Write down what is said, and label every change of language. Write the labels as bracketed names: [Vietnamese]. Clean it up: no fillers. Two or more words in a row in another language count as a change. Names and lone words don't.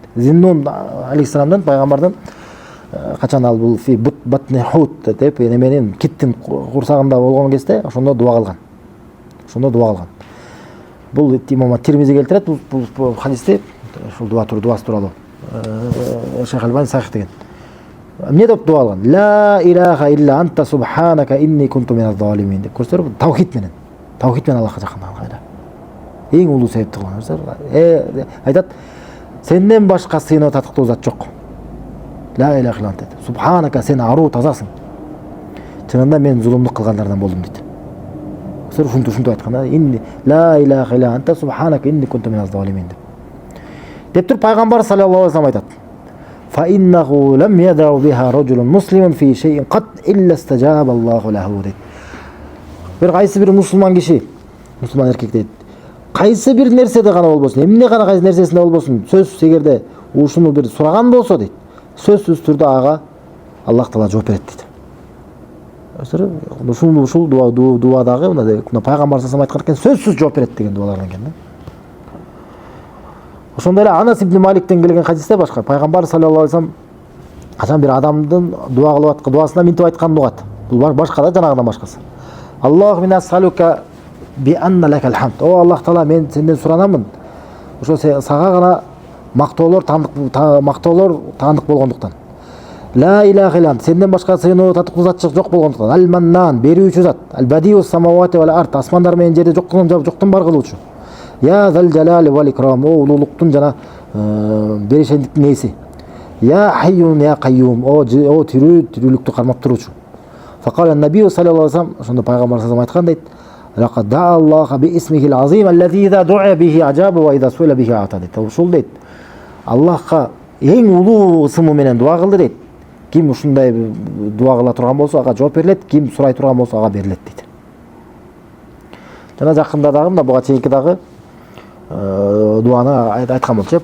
[Kyrgyz] Зиннун алейхиссаламдан, пайгамбардан качан ал бул [Arabic] في بطن الحوت [Kyrgyz] деп неменин киттин курсагында болгон кезде ошондо дуа кылган. Бул имам Тирмизи келтирет бул хадисти, ушул дуасы тууралуу. Шейх Албани сахих деген. Эмне деп дуа кылган? [Arabic] لا إله إلا أنت سبحانك إني كنت من الظالمين [Kyrgyz] деп көрсөтөр. Таухид менен Аллахка жакынданганга. Эң улуу себепти кылган. Айтат, сенден башка сыйынып татыктуу зат жок. [Arabic] لا إله إلا أنت. سبحانك, [Kyrgyz] сен аруу тазасың. Чынында мен зулумдук кылгандардан болдум дейт. Ушинтип айткан да. [Arabic] إني لا إله إلا أنت سبحانك إني كنت من الظالمين [Kyrgyz] деп туруп пайгамбар [Arabic] صلى الله عليه وسلم айтат. فإنه لم يدع بها رجل مسلم في شيء قط إلا استجاب الله له deyт. [Kyrgyz] Bir кайсы бир мусулман киши, мусулман эркек дейт. Кайсы бир нерседе гана болбосун, эмне гана кайсы нерсесинде болбосун, сөзсүз эгерде ушуну бир сураган болсо дейт, сөзсүз түрдө ага Аллах Таала жооп берет дейт. Ушул дуадагы мына пайгамбар саллаллаху айткан экен, сөзсүз жооп берет деген дуалардан экен да. Ошондой эле Анас ибн Маликтен келген хадисте башка пайгамбар [Arabic] صلى الله عليه وسلم [Kyrgyz] качан бир адамдын дуа кылып аткан дуасына минтип айтканын угат. Бул башка да, жанагыдан башкасы. [Arabic] اللهم إني أسألك بأن لك الحمد. [Kyrgyz] О Аллах Таала, мен сенден суранамын. Ошо сага гана мактоолор таандык болгондуктан. [Arabic] لا إله إلا أنت, [Kyrgyz] сенден башка сыйынуу татыктуу зат жок болгондуктан. Ал маннан, берүүчү зат. [Arabic] البديع السماوات والأرض, [Kyrgyz] асмандар менен жерде жоктон бар кылуучу. [Arabic] يا ذا الجلال والإكرام, [Kyrgyz] о улуулуктун жана беришендиктин ээси. [Arabic] يا حي يا قيوم, [Kyrgyz] о тирүүлүктү кармап туруучу. [Arabic] فقال النبي صلى الله عليه وسلم, [Kyrgyz] ошондо пайгамбар [Arabic] صلى الله عليه وسلم [Kyrgyz] айткан дейт. [Arabic] لقد دعا الله باسمه العظيم الذي إذا دعي به أجاب وإذا سئل به أعطى дейт. [Kyrgyz] Ушул дейт. Аллахка эң улуу ысымы менен дуа кылды дейт. Ким ушундай дуа кыла турган болсо ага жооп берилет, ким сурай турган болсо ага берилет дейт. Жана жакында дагы мына буга чейинки дагы дуаны айткан болчу.